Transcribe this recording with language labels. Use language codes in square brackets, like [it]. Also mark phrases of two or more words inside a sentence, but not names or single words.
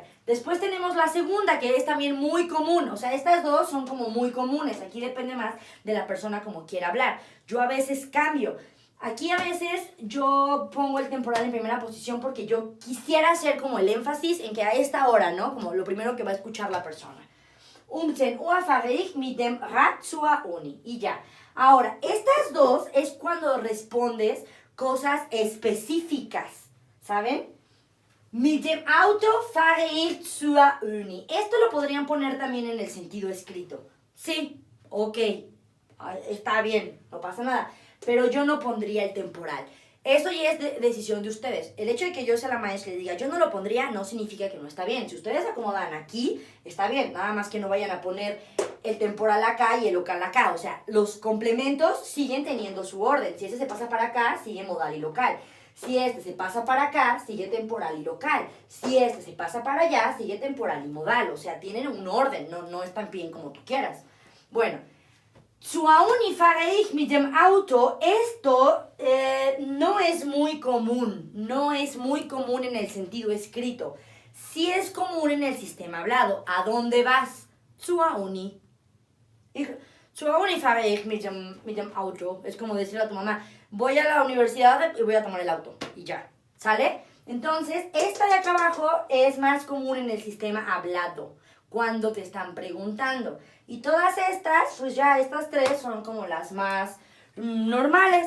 [es] Después tenemos la segunda, que es también muy común. O sea, estas dos son como muy comunes. Aquí depende más de la persona como quiera hablar. Yo a veces cambio. Aquí a veces yo pongo el temporal en primera posición porque yo quisiera hacer como el énfasis en que a esta hora, ¿no? Como lo primero que va a escuchar la persona. [de] 10 Uhr fahre ich mit dem Rad zur Uni. [es] Y ya. Ahora, estas dos es cuando respondes cosas específicas, ¿saben? [de] Mit dem Auto fahre ich zur Uni. [es] Esto lo podrían poner también en el sentido escrito. Sí, ok, está bien, no pasa nada. Pero yo no pondría el temporal. Eso ya es decisión de ustedes. El hecho de que yo sea la maestra y les diga yo no lo pondría no significa que no está bien. Si ustedes se acomodan aquí, está bien. Nada más que no vayan a poner el temporal acá y el local acá. O sea, los complementos siguen teniendo su orden. Si ese se pasa para acá, sigue modal y local. Si este se pasa para acá, sigue temporal y local. Si este se pasa para allá, sigue temporal y modal. O sea, tienen un orden. No es tan bien como tú quieras. Bueno. [de] Zur Uni fahre ich mit dem Auto. [es] Esto no es muy común. No es muy común en el sentido escrito. Sí es común en el sistema hablado. ¿A dónde vas? [de] Zur Uni. Zur Uni fahre ich mit dem Auto. [es] Es como decirle a tu mamá, voy a la universidad y voy a tomar el auto. Y ya. ¿Sale? Entonces, esta de acá abajo es más común en el sistema hablado. Cuando te están preguntando. Y todas estas, pues ya estas tres son como las más normales.